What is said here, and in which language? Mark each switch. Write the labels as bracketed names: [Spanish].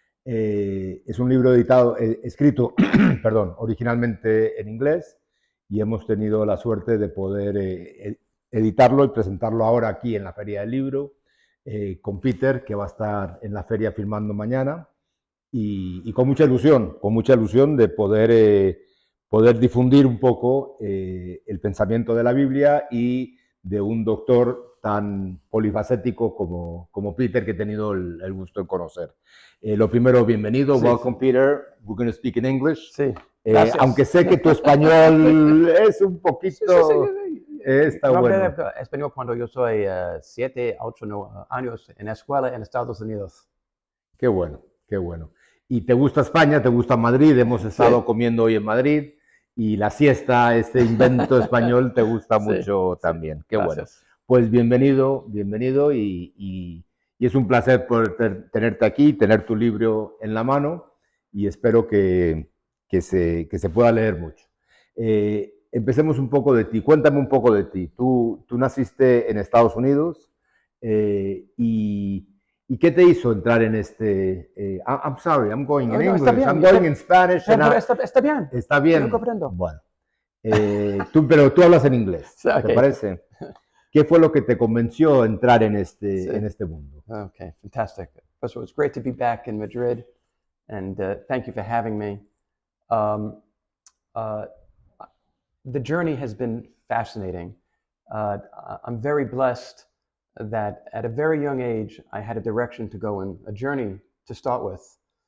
[Spanish] Es un libro escrito perdón, originalmente en inglés y hemos tenido la suerte de poder editarlo y presentarlo ahora aquí en la Feria del Libro con Peter, que va a estar en la feria filmando mañana y con mucha ilusión de poder difundir un poco el pensamiento de la Biblia y de un doctor tan polifacético como Peter, que he tenido el gusto de conocer. Lo primero, bienvenido, Sí. [English] welcome Peter, we're going to speak in English. [Spanish] Sí, gracias. Aunque sé que tu español es un poquito... Está Yo bueno. hablé español cuando yo soy 7, 8 años en escuela en Estados Unidos. Qué bueno, qué bueno. ¿Y te gusta España? ¿Te gusta Madrid? Hemos estado comiendo hoy en Madrid y la siesta, este invento español, te gusta mucho también. Qué bueno. Pues bienvenido y es un placer poder tenerte aquí, tener tu libro en la mano y espero que se pueda leer mucho. Empecemos un poco de ti, cuéntame un poco de ti. Tú naciste en Estados Unidos ¿y qué te hizo entrar en este? [English] I'm sorry, I'm going in English, I'm going in Spanish. [Spanish] Está bien. Está bien. Yo comprendo. Bueno, pero tú hablas en inglés, ¿te parece? ¿Qué fue lo que te convenció a entrar en este mundo? [English] Okay, fantastic. First of all, it's great to be back in Madrid, and thank you for having me. The journey has been fascinating. I'm very blessed that at a very young age, I had a direction to go in, a journey to start with.